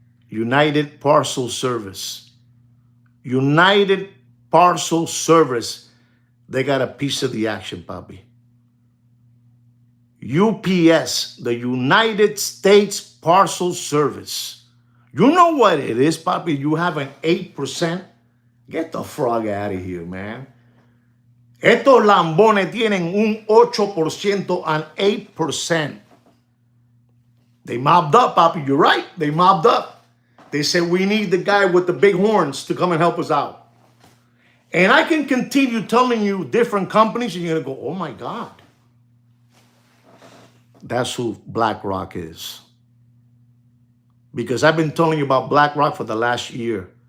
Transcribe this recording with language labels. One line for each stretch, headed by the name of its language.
English: United Parcel Service. United Parcel Service. They got a piece of the action, papi. UPS, the United States Parcel Service. You know what it is, papi? You have an 8%. Get the frog out of here, man.
Spanish: Estos lambones tienen un 8% and 8%.
English: They mobbed up, Papi. You're right. They mobbed up. They said, we need the guy with the big horns to come and help us out. And I can continue telling you different companies, and you're going to go, oh my God. That's who BlackRock is. Because I've been telling you about BlackRock for the last year.